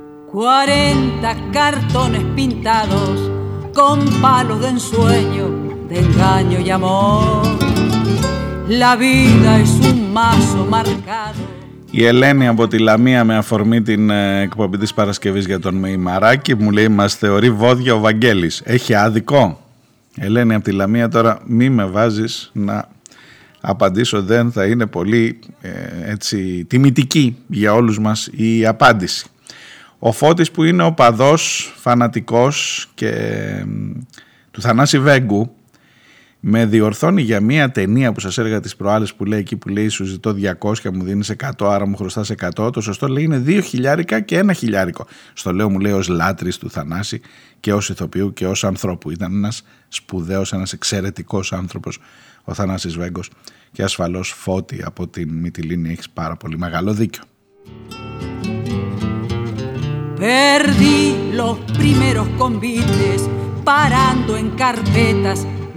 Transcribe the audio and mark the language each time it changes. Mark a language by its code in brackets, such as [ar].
[es] Cuarenta cartones pintados con palos de ensueño, de engaño y amor. La vida es un mazo marcado. [el] Η Ελένη από τη Λαμία, με αφορμή την εκπομπή της Παρασκευής για τον Μεϊμαράκη, μου λέει «Μας θεωρεί βόδια ο Βαγγέλης». Έχει άδικο. Ελένη από τη Λαμία, τώρα μη με βάζεις να απαντήσω, δεν θα είναι πολύ έτσι, τιμητική για όλους μας η απάντηση. Ο Φώτης που είναι οπαδός, φανατικός και του Θανάση Βέγκου, με διορθώνει για μία ταινία που σας έλεγα τις προάλλες, που λέει εκεί που λέει «σου ζητώ 200, μου δίνεις 100, άρα μου χρωστάς 100». Το σωστό λέει είναι 2 χιλιάρικα και 1 χιλιάρικο. Στο λέω, μου λέει, ως λάτρης του Θανάση και ως ηθοποιού και ως ανθρώπου. Ήταν ένας σπουδαίος, ένας εξαιρετικός άνθρωπος ο Θανάσης Βέγκος. Και ασφαλώς Φώτη από την Μυτιλίνη έχεις πάρα πολύ μεγάλο δίκιο. [es] Perdí los primeros convites parando en carpetas.